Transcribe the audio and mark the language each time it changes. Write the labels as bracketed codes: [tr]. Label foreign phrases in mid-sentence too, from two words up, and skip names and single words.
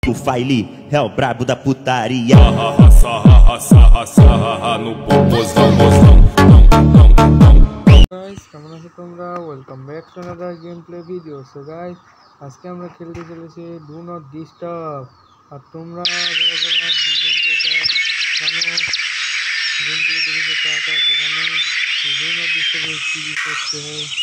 [pt] O Faili é o brabo da putaria. No popozão, mozão. [bn] Guys, কেমন আছো তোমরা? [en] welcome back to another game play video. so guys, [bn] আজকে আমরা খেলতে চলেছি ডু নট ডিস্টার্ব। আর তোমরা যারা যারা গেম প্লেটা জানো, [en] game play [bn] দেখেছো তারা তো জানো ডু নট ডিস্টার্বে কি করতে হয়।